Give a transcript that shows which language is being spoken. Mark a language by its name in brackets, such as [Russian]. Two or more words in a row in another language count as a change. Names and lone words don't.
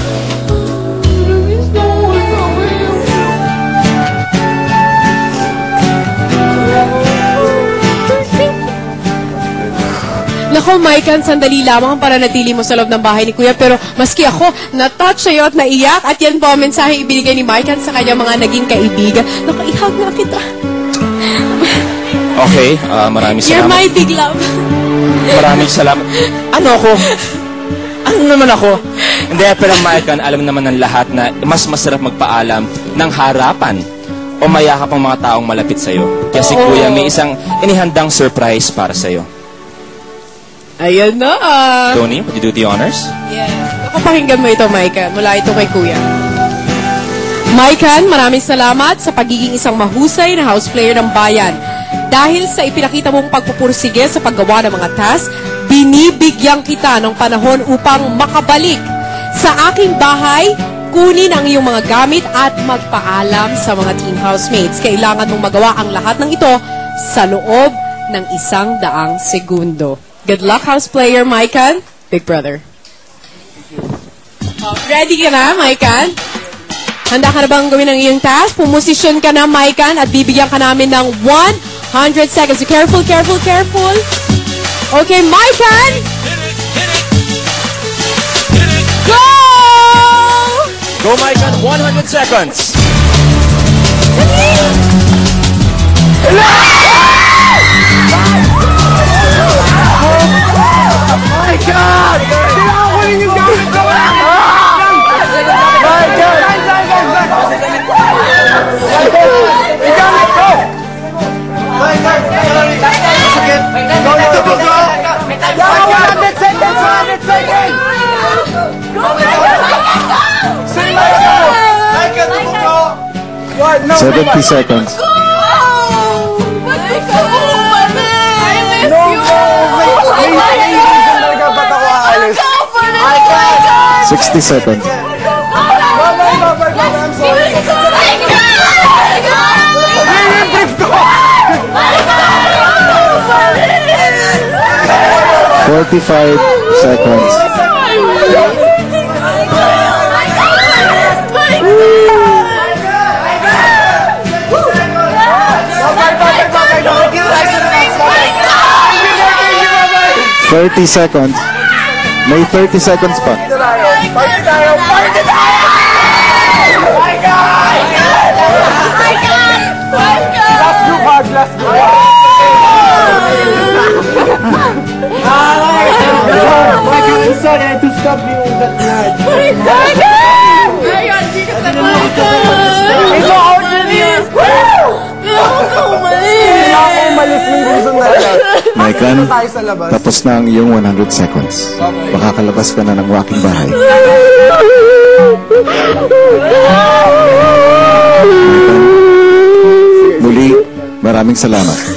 [Filipino] Nako, Maikan, sandali lamang para natili mo sa loob ng bahay ni Kuya. Pero maski ako, na-touch sa'yo at naiyak. At yan po ang mensahe ibinigay ni Maikan sa kanyang mga naging kaibigan. Nako, ihag na kita. Okay, maraming [English] You're [Filipino] salamat. [English] my big love. [Filipino] Maraming salamat. Ano ako? Ano naman ako? Hindi, pero Maikan, alam naman ng lahat na mas masarap magpaalam ng harapan o mayakap ang mga taong malapit sa'yo. Kasi Oo. kuya, may isang inihandang surprise para sa'yo. Ayan na. [English] Tony, would you do the honors? Yes. [Filipino] Ako, pakinggan mo ito, Maikan. Mula ito kay Kuya. Maikan, maraming salamat sa pagiging isang mahusay na house player ng bayan. Dahil sa ipinakita mong pagpupursige sa paggawa ng mga task, binibigyan kita ng panahon upang makabalik sa aking bahay, kunin ang iyong mga gamit at magpaalam sa mga team housemates. Kailangan mong magawa ang lahat ng ito sa loob ng 100 segundo. [English] Good luck, house player, Maikan. Big brother. Ready [Filipino] ka na, [English] Maikan? [Filipino] Handa ka na bang gawin ang iyong task? Pumosisyon ka na, Maikan, at bibigyan ka namin ng [English] 100 seconds. So careful, careful, careful. Okay, Maikan! Go! Go, Maikan, 100 seconds. My God! [Filipino] Kailangan ko rin yung gamit ko! [English] My God! [Filipino] Yung gamit ko! [English] My God! [Filipino] Masakit! Go, ito po, [English] go! 100 seconds! 100 seconds! Go, my God! Say my God! My God, [Filipino] ito po, [English] go! What? No, 70 seconds. [Filipino] Ba't ako aalis? [English] 60 seconds. I'm sorry. 45 seconds. Thirty seconds. [Filipino] May 30 seconds pa. Party tayo! Party tayo! [English] My God! Last group hug, last group hug. My God, I'm sorry, I had to stop you on that night. [Filipino] Ito ako din! Kailangan ko umalis ng gusto na yan. Maikan, Tayo sa labas. tapos na ang iyong 100 seconds. Makakalabas ka na ng walking bahay. Maikan, muli, maraming salamat.